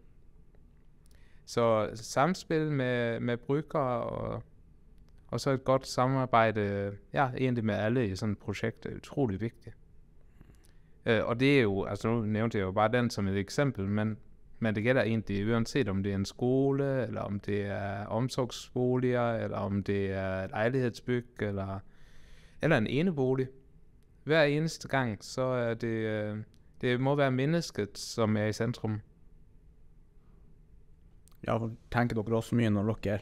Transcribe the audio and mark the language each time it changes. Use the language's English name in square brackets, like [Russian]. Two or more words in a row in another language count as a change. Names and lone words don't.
[Danish] Så samspil med brugere og så et godt samarbejde, ja, egentlig med alle i sådan et projekt er utrolig vigtigt. Og det er jo, altså nu nævnte jeg jo bare den som et eksempel, men det gælder egentlig uanset om det er en skole, eller om det er omsorgsboliger, eller om det er et lejlighedsbyg, eller en enebolig. Hver eneste gang, så er det må være mennesket, som er i centrum. [Norwegian] Ja, for tenker dere også mye når dere...